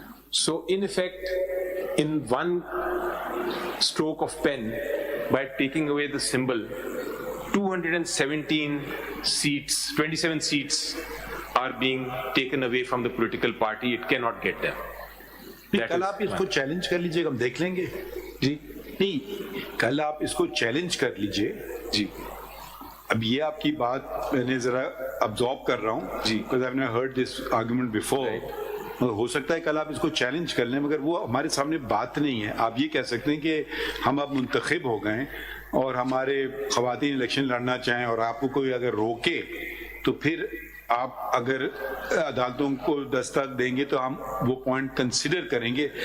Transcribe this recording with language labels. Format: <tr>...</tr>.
<en>So in effect, in one stroke of pen, by taking away the symbol, 217 seats, 27 seats are being taken away from the political party. It cannot get them.</en> <ur>کل آپ اس کو challenge کر لیجئے, ہم دیکھ لیں گے. جی نہیں, کل آپ اس کو چیلنج کر لیجئے. جی اب یہ آپ کی بات میں نے ذرا ابزارب کر رہا ہوں.</ur> <en>جی because I've never heard this argument before.</en> <ur>ہو سکتا ہے کل آپ اس کو چیلنج کر لیں, مگر وہ ہمارے سامنے بات نہیں ہے. آپ یہ کہہ سکتے ہیں کہ ہم اب منتخب ہو گئے اور ہمارے خواتین الیکشن لڑنا چاہیں اور آپ کو کوئی اگر روکے تو پھر آپ اگر عدالتوں کو دستک دیں گے تو ہم وہ پوائنٹ کنسیڈر کریں گے.</ur>